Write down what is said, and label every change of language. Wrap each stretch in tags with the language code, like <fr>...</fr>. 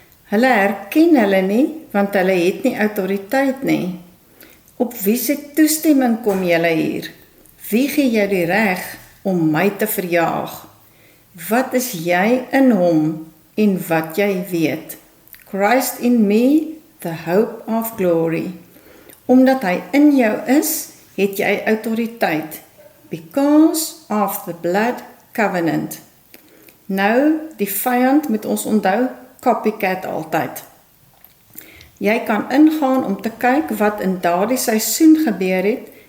<af>Hulle herken hulle nie, want hulle het nie autoriteit nie. Op wie se toestemming kom julle hier? Wie gee jou die reg om my te verjaag? Wat is jy in hom en wat jy weet?</af> <en>Christ in me, the hope of glory.</en> <af>Omdat hy in jou is, het jy autoriteit.</af> <en>Because of the blood covenant.</en> <af>Nou, die vyand moet ons onthou, copycat altyd. Jy kan ingaan om te kyk wat in daardie seisoen gebeur het</af>